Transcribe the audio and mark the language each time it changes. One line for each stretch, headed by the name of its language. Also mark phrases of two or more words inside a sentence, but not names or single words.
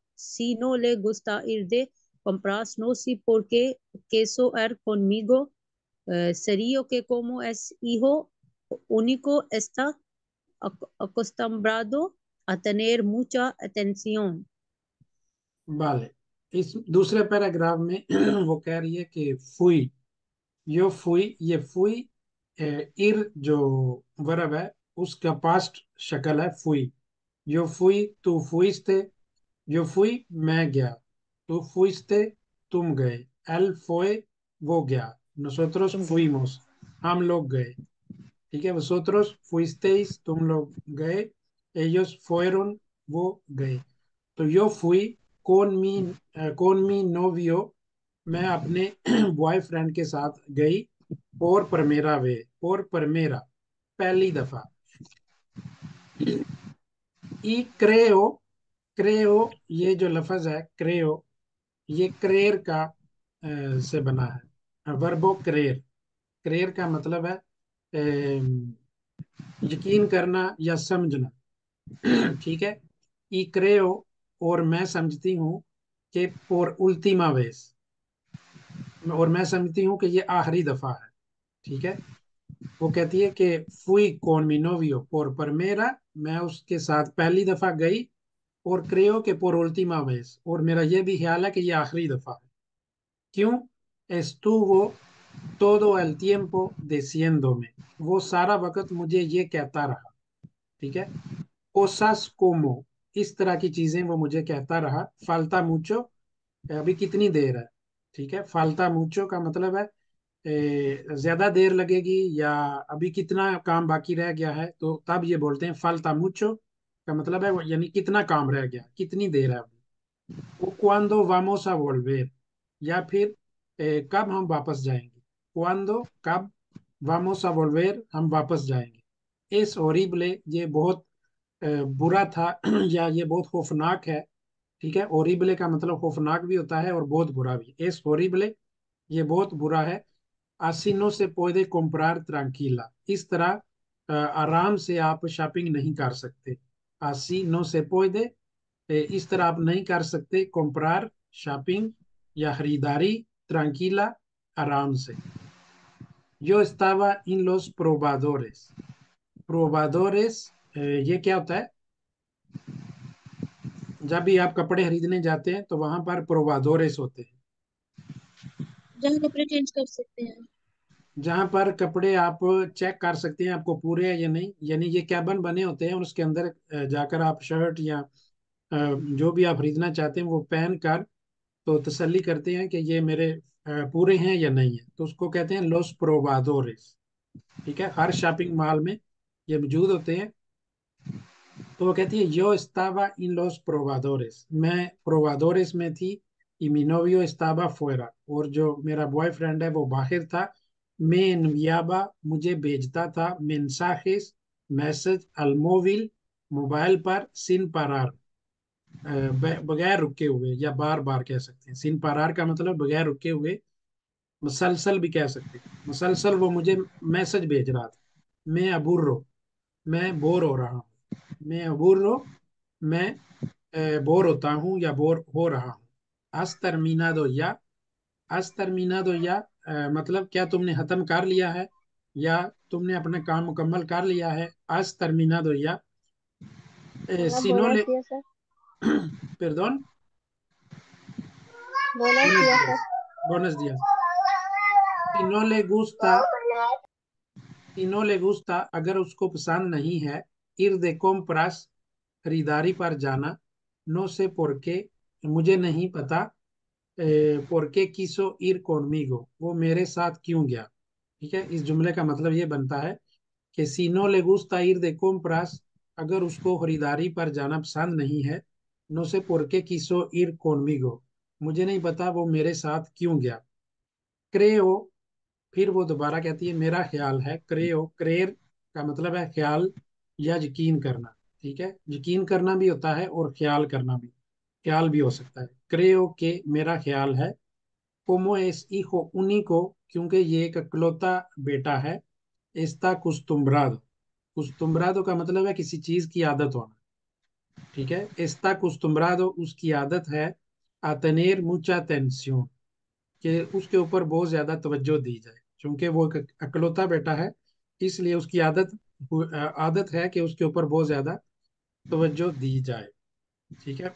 Spanish: Si no le gusta ir de compras, no sé por qué quiso ir conmigo. Sería que como es hijo único, está acostumbrado a tener mucha atención. vale,
Urdu: اس دوسرے پیراگراف میں وہ کہہ رہی ہے کہ فوئی,
Spanish: yo fui,
Urdu: یہ
Spanish: fui ir
Urdu: جو ورب ہے اس کا پاسٹ شکل ہے fui।
Spanish: yo fui, tú fuiste, yo fui,
Urdu: میں گیا,
Spanish: tú fuiste,
Urdu: تم گئے,
Spanish: él fue,
Urdu: وہ گیا, nosotros تم گئے. fuimos, ہم لوگ گئے۔ ٹھیک ہے,
Spanish: vosotros fuisteis,
Urdu: تم لوگ گئے,
Spanish: ellos fueron,
Urdu: وہ گئے.
Spanish: तो yo fui con mi novio,
Urdu: میں اپنے بوائے فرینڈ کے ساتھ گئی,
Spanish: por primera,
Urdu: پہلی دفعہ.
Spanish: y creo
Urdu: یہ جو لفظ ہے creo, یہ کریر کا سے بنا ہے، وربو کریر. کریر کا مطلب ہے یقین کرنا یا سمجھنا. ٹھیک ہے,
Spanish: y creo,
Urdu: اور میں سمجھتی ہوں کہ
Spanish: por última vez,
Urdu: اور میں سمجھتی ہوں کہ یہ آخری دفعہ ہے. ٹھیک ہے، وہ کہتی ہے کہ
Spanish: fui con mi novio por primera,
Urdu: میں اس کے ساتھ پہلی دفعہ گئی، اور
Spanish: creo que por última vez,
Urdu: اور میرا یہ بھی خیال ہے کہ یہ آخری دفعہ ہے. کیوں?
Spanish: estuvo todo el tiempo diciéndome,
Urdu: وہ سارا وقت مجھے یہ کہتا رہا. ٹھیک ہے,
Spanish: cosas como,
Urdu: اس طرح کی چیزیں وہ مجھے کہتا رہا.
Spanish: falta mucho,
Urdu: ابھی کتنی دیر ہے۔ ٹھیک ہے,
Spanish: falta mucho
Urdu: کا مطلب ہے زیادہ دیر لگے گی یا ابھی کتنا کام باقی رہ گیا ہے، تو تب یہ بولتے ہیں
Spanish: falta mucho
Urdu: کا مطلب ہے یعنی کتنا کام رہ گیا، کتنی دیر ہے ابھی.
Spanish: o cuando vamos a volver,
Urdu: یا پھر کب ہم واپس جائیں گے.
Spanish: cuando, कब, vamos a volver,
Urdu: ہم واپس جائیں گے.
Spanish: es horrible,
Urdu: یہ بہت برا تھا یا یہ بہت خوفناک ہے. ٹھیک ہے, horrible کا مطلب خوفناک بھی ہوتا ہے اور بہت برا بھی.
Spanish: es horrible,
Urdu: یہ بہت برا ہے.
Spanish: así no se puede comprar tranquila,
Urdu: اس طرح آرام سے آپ شاپنگ نہیں کر سکتے.
Spanish: así no se puede,
Urdu: اس طرح آپ نہیں کر سکتے comprar, شاپنگ یا خریداری, tranquila, آرام سے.
Spanish: yo estaba en los probadores, probadores
Urdu: یہ کیا ہوتا ہے? جب بھی آپ کپڑے خریدنے جاتے ہیں تو وہاں پر پروادوریس ہوتے ہیں, جہاں کپڑے چینج کر سکتے ہیں. جہاں پر کپڑے آپ چیک کر سکتے ہیں آپ کو پورے ہیں یا نہیں. یعنی یہ کیبن بنے ہوتے ہیں اور اس کے اندر جا کر آپ شرٹ یا جو بھی آپ خریدنا چاہتے ہیں وہ پہن کر تو تسلی کرتے ہیں کہ یہ میرے پورے ہیں یا نہیں ہے، تو اس کو کہتے ہیں
Spanish: los probadores.
Urdu: ٹھیک ہے، ہر شاپنگ مال میں یہ موجود ہوتے ہیں. تو وہ کہتی ہے
Spanish: yo estaba en los probadores,
Urdu: میں پروادوریس میں تھی,
Spanish: y mi novio estaba fuera,
Urdu: اور جو میرا بوائے فرینڈ ہے وہ باہر تھا.
Spanish: me enviaba,
Urdu: مجھے بھیجتا تھا,
Spanish: mensajes, मैसेज, al móvil,
Urdu: موبائل پر,
Spanish: sin parar,
Urdu: بغیر رکے ہوئے یا بار بار کہہ سکتے ہیں.
Spanish: sin parar
Urdu: کا مطلب بغیر رکے ہوئے، مسلسل بھی کہہ سکتے ہیں. مسلسل وہ مجھے میسج بھیج رہا تھا.
Spanish: me aburro,
Urdu: میں بور ہو رہا ہوں.
Spanish: me aburro,
Urdu: میں بور ہوتا ہوں یا بور ہو رہا ہوں.
Spanish: has terminado ya, has terminado ya
Urdu: مطلب کیا تم نے ختم کر لیا ہے یا تم نے اپنا کام مکمل کر لیا ہے.
Spanish: has terminado ya, Hola, si no buenos le días, sir. perdón, Buenos buenos días, días, buenos días। si no le gusta, si no le gusta,
Urdu: اگر اس کو پسند نہیں ہے,
Spanish: ir de compras,
Urdu: خریداری پر جانا,
Spanish: no sé por qué,
Urdu: مجھے نہیں پتا,
Spanish: por qué quiso ir conmigo,
Urdu: وہ میرے ساتھ کیوں گیا. ٹھیک ہے، اس جملے کا مطلب یہ بنتا ہے کہ
Spanish: si no le gusta ir de compras,
Urdu: اگر اس کو خریداری پر جانا پسند نہیں ہے,
Spanish: no sé por qué quiso ir conmigo,
Urdu: مجھے نہیں پتا وہ میرے ساتھ کیوں گیا. creo, پھر وہ دوبارہ کہتی ہے میرا خیال ہے. کریو، کریر کا مطلب ہے خیال یا یقین کرنا. ٹھیک ہے، یقین کرنا بھی ہوتا ہے اور خیال کرنا بھی، خیال بھی ہو سکتا ہے.
Spanish: creo que
Urdu: میرا خیال ہے,
Spanish: como es hijo único,
Urdu: کیونکہ یہ ایک اکلوتا بیٹا ہے,
Spanish: está acostumbrado,
Urdu: acostumbrado کا مطلب ہے کسی چیز کی عادت ہونا، ٹھیک ہے.
Spanish: está acostumbrado
Urdu: اس کی عادت ہے,
Spanish: a tener mucha atención,
Urdu: کہ اس کے اوپر بہت زیادہ توجہ دی جائے، کیونکہ وہ ایک اکلوتا بیٹا ہے، اس لیے اس کی عادت ہے کہ اس کے اوپر بہت زیادہ توجہ دی جائے، ٹھیک ہے.